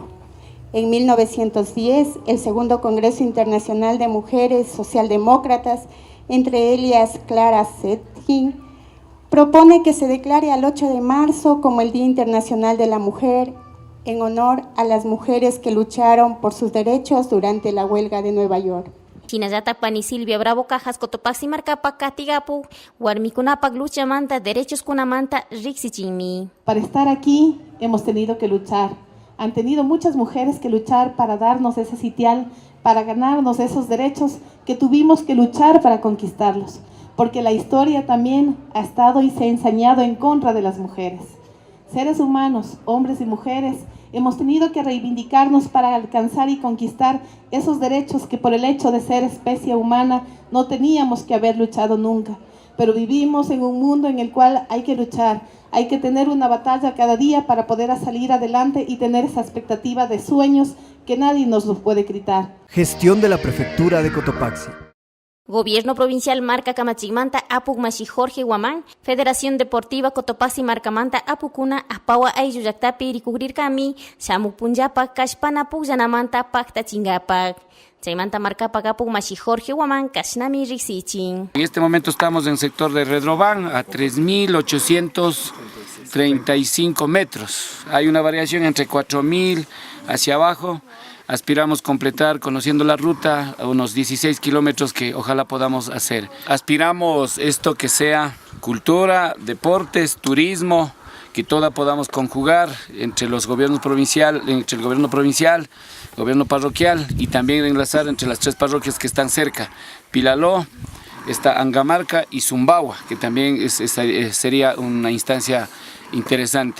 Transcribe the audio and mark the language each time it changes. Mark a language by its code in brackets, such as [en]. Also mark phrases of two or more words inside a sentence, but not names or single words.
[es] En 1910, el segundo Congreso Internacional de Mujeres Socialdemócratas, entre ellas Clara Zetkin, propone que se declare al 8 de marzo como el Día Internacional de la Mujer, en honor a las mujeres que lucharon por sus derechos durante la huelga de Nueva York. [qu] Chinayata Pani Silvia Bravo Cajas Cotopaxi marcapa Katigapu, Warmikunapak lucha manta, derechos kunamanta, riksichinmi. [es] Para estar aquí hemos tenido que luchar. Han tenido muchas mujeres que luchar para darnos ese sitial, para ganarnos esos derechos que tuvimos que luchar para conquistarlos. Porque la historia también ha estado y se ha ensañado en contra de las mujeres. Seres humanos, hombres y mujeres, hemos tenido que reivindicarnos para alcanzar y conquistar esos derechos que por el hecho de ser especie humana no teníamos que haber luchado nunca. Pero vivimos en un mundo en el cual hay que luchar. Hay que tener una batalla cada día para poder salir adelante y tener esa expectativa de sueños que nadie nos los puede quitar. Gestión de la Prefectura de Cotopaxi. Gobierno Provincial [qu] marca Kamachigmanta Apugmashi Jorge Guamán, [es] Federación Deportiva Cotopaxi [qu] marcamanta Apukuna Apawa Ayllu llaqtapi rikukrirkami, Shamuk Punllapak Kashpana Pukyanamanta Paktachingapak. Chaymanta marcapa Apugmashi Jorge Guamán, Kashnami riksichin. [es] En este momento estamos en el sector de Redrobán a 3.835 metros. Hay una variación entre 4.000 hacia abajo. Aspiramos completar, conociendo la ruta, a unos 16 kilómetros que ojalá podamos hacer. Aspiramos esto que sea cultura, deportes, turismo, que toda podamos conjugar entre los gobiernos entre el gobierno provincial, gobierno parroquial, y también enlazar entre las tres parroquias que están cerca, Pilaló, está Angamarca y Zumbawa, que también sería una instancia interesante.